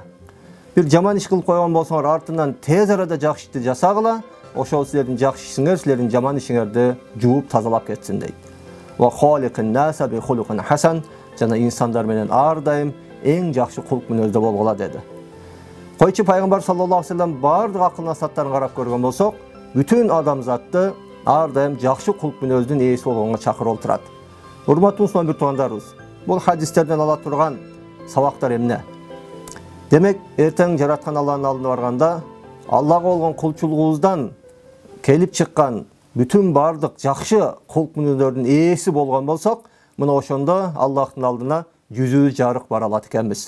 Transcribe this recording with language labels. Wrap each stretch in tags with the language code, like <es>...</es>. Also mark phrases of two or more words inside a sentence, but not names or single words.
<ky>Бир жаман иш кылып койгон болсоңор, артынан тез арада жакшы ишти жасагыла, ошол силердин жакшы ишиңер силердин жаман ишиңерди жууп тазалап кетсин дейт.</ky> <ar>"وخالق الناس بخلق حسن".</ar> <ky>Жана инсандар менен ар дайым эң жакшы кулк мүнөздө болгула деди. Койчу пайгамбар</ky> <ar>صلى الله عليه وسلم</ar> <ky>бардык акыл насаттарын карап көргөн болсок, бүтүн адамзатты ар дайым жакшы кулк мүнөздүн ээси болгонго чакырып отурат. Урматтуу мусулман бир туугандарыбыз, бул хадистерден ала турган сабактар эмне? Демек, эртең жараткан Аллахтын алдына барганда, Аллага болгон кулчулугубуздан келип чыккан бүтүн бардык жакшы кулк мүнөздөрдүн ээси болгон болсок, мына ошондо Аллахтын алдына жүзүбүз жарык бара алат экенбиз.</ky>